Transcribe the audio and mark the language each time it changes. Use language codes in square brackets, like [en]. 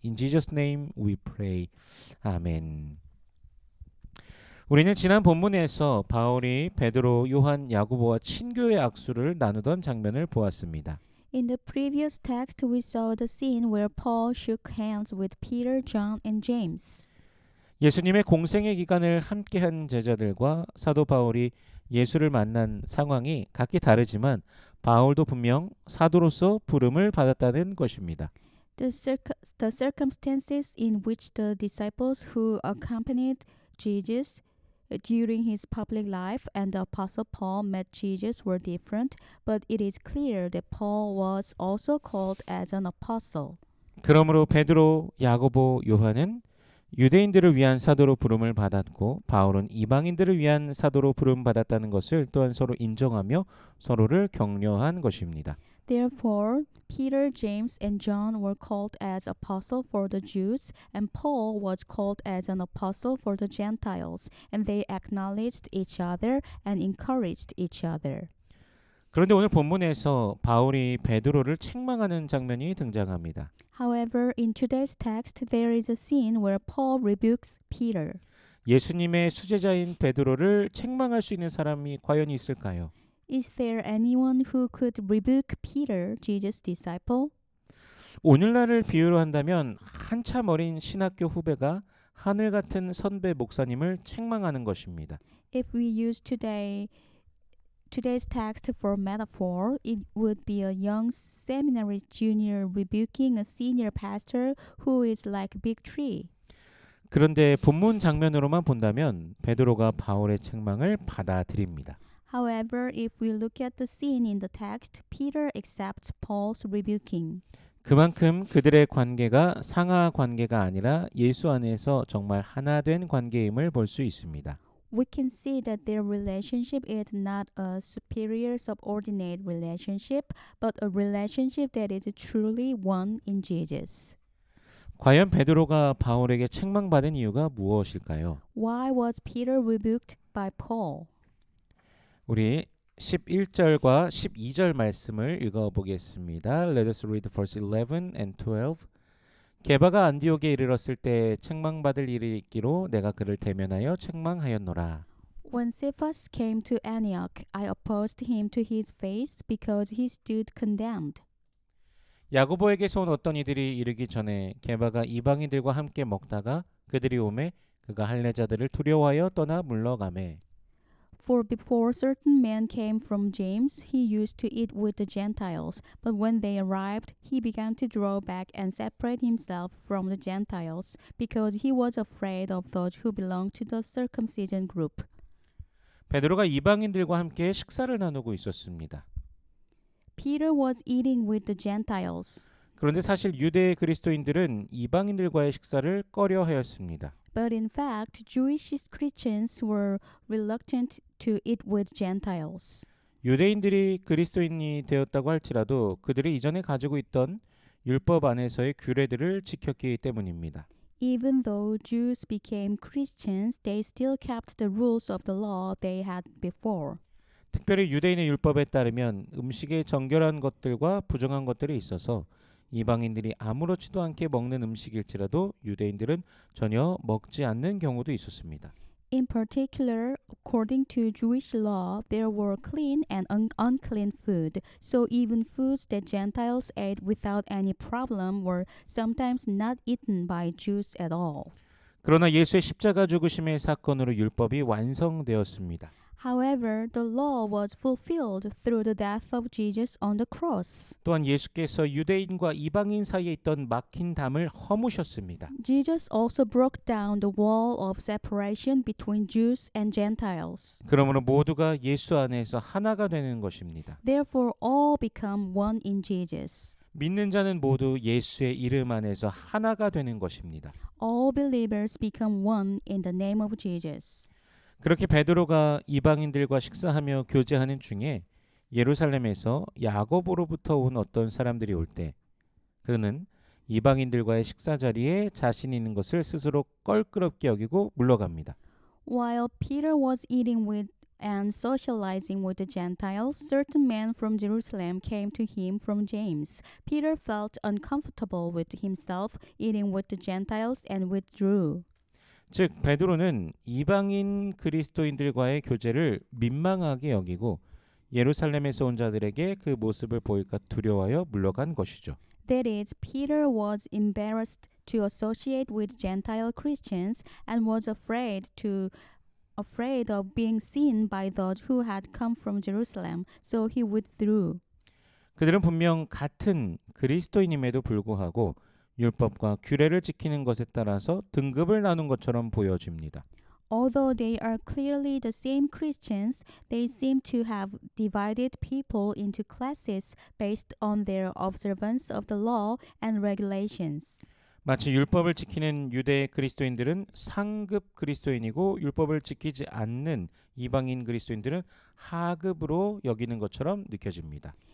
[en] In Jesus' name we pray. [ko] 아멘. 우리는 지난 본문에서 바울이 베드로, 요한, 야고보와 친교의 악수를 나누던 장면을 보았습니다. [en] In the previous text, we saw the scene where Paul shook hands with Peter, John, and James. [ko] 예수님의 공생의 기간을 함께한 제자들과 사도 바울이 예수를 만난 상황이 각기 다르지만 바울도 분명 사도로서 부름을 받았다는 것입니다. [en] The circumstances in which the disciples who accompanied Jesus during his public life and the apostle Paul met Jesus were different, but it is clear that Paul was also called as an apostle. [ko] 그러므로 베드로, 야고보, 요한은 유대인들을 위한 사도로 부름을 받았고 바울은 이방인들을 위한 사도로 부름 받았다는 것을 또한 서로 인정하며 서로를 격려한 것입니다. [en] Therefore, Peter, James, and John were called as apostle for the Jews, and Paul was called as an apostle for the Gentiles, and they acknowledged each other and encouraged each other. [ko] 그런데 오늘 본문에서 바울이 베드로를 책망하는 장면이 등장합니다. [en] However, in today's text, there is a scene where Paul rebukes Peter. [ko] 예수님의 수제자인 베드로를 책망할 수 있는 사람이 과연 있을까요? [en] Is there anyone who could rebuke Peter, Jesus' disciple? [ko] 오늘날을 비유로 한다면 한참 어린 신학교 후배가 하늘 같은 선배 목사님을 책망하는 것입니다. [en] If we use today's text for metaphor, it would be a young seminary junior rebuking a senior pastor who is like a big tree. [ko] 그런데 본문 장면으로만 본다면 베드로가 바울의 책망을 받아들입니다. [en] However, if we look at the scene in the text, Peter accepts Paul's rebuking. [ko] 그만큼 그들의 관계가 상하 관계가 아니라 예수 안에서 정말 하나 된 관계임을 볼 수 있습니다. [en] We can see that their relationship is not a superior subordinate relationship, but a relationship that is truly one in Jesus. [ko] 과연 베드로가 바울에게 책망받은 이유가 무엇일까요? [en] Why was Peter rebuked by Paul? [ko] 우리 11절과 12절 말씀을 읽어보겠습니다. [en] Let us read verse 11 and 12. [ko] 게바가 안디옥에 이르렀을 때 책망받을 일이 있기로 내가 그를 대면하여 책망하였노라. [en] When Cephas came to Antioch, I opposed him to his face because he stood condemned. [ko] 야고보에게서 온 어떤 이들이 이르기 전에 게바가 이방인들과 함께 먹다가 그들이 오매 그가 할례자들을 두려워하여 떠나 물러가매. [en] For before certain men came from James, he used to eat with the Gentiles. But when they arrived, he began to draw back and separate himself from the Gentiles, because he was afraid of those who belonged to the circumcision group. [ko] 베드로가 이방인들과 함께 식사를 나누고 있었습니다. [en] Peter was eating with the Gentiles. [ko] 그런데 사실 유대 그리스도인들은 이방인들과의 식사를 꺼려하였습니다. [en] But in fact, Jewish Christians were reluctant to eat with Gentiles. [ko] 유대인들이 그리스도인이 되었다고 할지라도 그들이 이전에 가지고 있던 율법 안에서의 규례들을 지켰기 때문입니다. [en] Even though Jews became Christians, they still kept the rules of the law they had before. [ko] 특별히 유대인의 율법에 따르면 음식에 정결한 것들과 부정한 것들이 있어서 이방인들이 아무렇지도 않게 먹는 음식일지라도 유대인들은 전혀 먹지 않는 경우도 있었습니다. [en] In particular, according to Jewish law, there were clean and unclean food, so even foods that Gentiles ate without any problem were sometimes not eaten by Jews at all. [ko] 그러나 예수의 십자가 죽으심의 사건으로 율법이 완성되었습니다. [en] However, the law was fulfilled through the death of Jesus on the cross. [ko] 또한 예수께서 유대인과 이방인 사이에 있던 막힌 담을 허무셨습니다. [en] Jesus also broke down the wall of separation between Jews and Gentiles. [ko] 그러므로 모두가 예수 안에서 하나가 되는 것입니다. [en] Therefore, all become one in Jesus. [ko] 믿는 자는 모두 예수의 이름 안에서 하나가 되는 것입니다. [en] All believers become one in the name of Jesus. [ko] 그렇게 베드로가 이방인들과 식사하며 교제하는 중에 예루살렘에서 야고보로부터 온 어떤 사람들이 올 때 그는 이방인들과의 식사 자리에 자신이 있는 것을 스스로 껄끄럽게 여기고 물러갑니다. [en] While Peter was eating with and socializing with the Gentiles, certain men from Jerusalem came to him from James. Peter felt uncomfortable with himself eating with the Gentiles and withdrew. [ko] 즉 베드로는 이방인 그리스도인들과의 교제를 민망하게 여기고 예루살렘에서 온 자들에게 그 모습을 보일까 두려워하여 물러간 것이죠. [en] That is, Peter was embarrassed to associate with Gentile Christians and was afraid of being seen by those who had come from Jerusalem, so he withdrew. [ko] 그들은 분명 같은 그리스도인임에도 불구하고 율법과 규례를 지키는 것에 따라서 등급을 나눈 것처럼 보여집니다. [en] Although they are clearly the same Christians, they seem to have divided people into classes based on their observance of the law and regulations. [ko] 마치 율법을 지키는 유대 그리스도인들은 상급 그리스도인이고 율법을 지키지 않는 이방인 그리스도인들은 하급으로 여기는 것처럼 느껴집니다.